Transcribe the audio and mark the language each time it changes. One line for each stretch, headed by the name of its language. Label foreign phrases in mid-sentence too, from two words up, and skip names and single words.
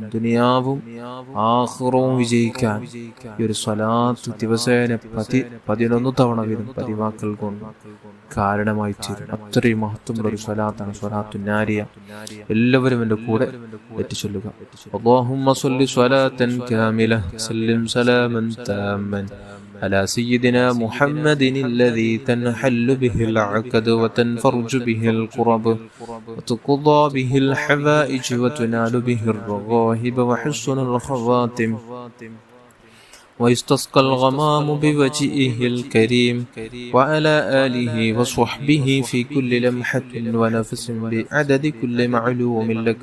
Malayalam: ദുനിയാവും ആഖിറവും വിജയിക്കാൻ ഈ ഒരു സ്വലാത്ത് ദിവസേന 11 തവണ വീതം പതിവാക്കൽ കൊണ്ട് കാരണമായി തീരും. അത്രയും മഹത്വമുള്ള ഒരു സ്വലാത്താണ് സ്വലാത്തു നാരിയ. എല്ലാവരും എന്റെ കൂടെ ചൊല്ലുക.
Arabic: اللهم صل صلاة كاملة وسلم سلاما تاما على سيدنا محمد الذي تنحل به العقد وتنفرج به الكرب وتقضى به الحوائج وتنال به الرغائب وحسن الخواتم ويستسقى الغمام بوجهه الكريم وعلى آله وصحبه في كل لمحة ونفس بعدد كل معلوم لك.